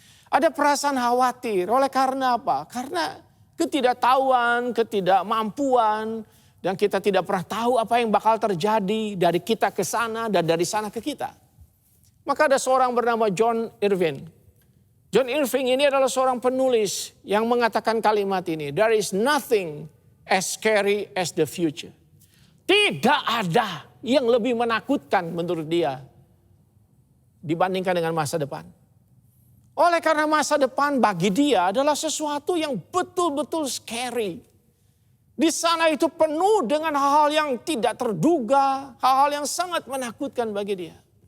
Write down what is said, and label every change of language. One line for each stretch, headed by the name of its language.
Indonesian: Ada perasaan khawatir. Oleh karena apa? Karena ketidaktahuan, ketidakmampuan, dan kita tidak pernah tahu apa yang bakal terjadi dari kita ke sana dan dari sana ke kita. Maka ada seorang bernama John Irving. John Irving ini adalah seorang penulis yang mengatakan kalimat ini.
English: There is nothing as scary as the future.
Indonesian: Tidak ada yang lebih menakutkan menurut dia dibandingkan dengan masa depan. Oleh karena masa depan bagi dia adalah sesuatu yang betul-betul scary. Di sana itu penuh dengan hal-hal yang tidak terduga, hal-hal yang sangat menakutkan bagi dia.